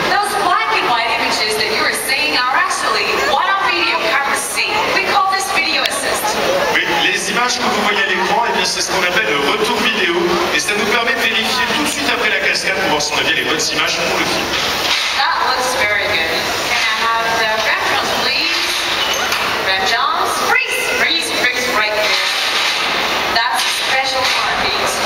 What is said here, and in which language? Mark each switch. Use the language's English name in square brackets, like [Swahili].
[English] Those black and white images that you were seeing are actually what our video cameras see. We call this video assist. [French] Oui, les images que vous voyez à l'écran, eh bien, c'est ce qu'on appelle le retour vidéo. Et ça nous permet de vérifier tout de suite après la cascade pour voir si on a bien les bonnes images pour le film. [English] That looks very good. Can I have the red drums, please? Red drums. Freeze! Freeze! Freeze right there. That's a special heartbeat.